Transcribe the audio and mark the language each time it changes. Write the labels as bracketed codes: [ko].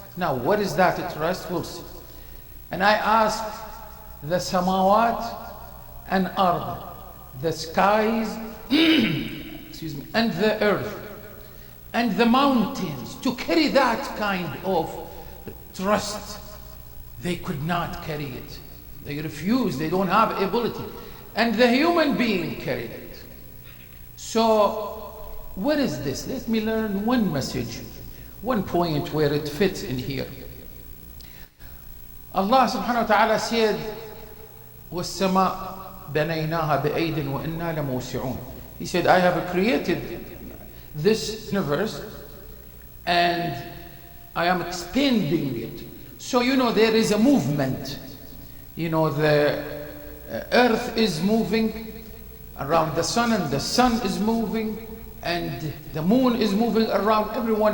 [en] Now, what is that trust? We'll see. And I asked the samawat and ard, the skies, excuse me, and the earth, and the mountains, to carry that kind of trust. They could not carry it. They refused, they don't have ability. And the human being carried it. So, what is this? Let me learn one message, one point where it fits in here. Allah subhanahu wa ta'ala said, [ar] وَالسَّمَاء بَنَيْنَاهَا بِأَيْدٍ وَإِنَّا لَمُوسِعُونَ. [en] He said, I have created this universe and I am expanding it. So, you know, there is a movement. You know, the earth is moving around the sun, and the sun is moving, and the moon is moving around everyone.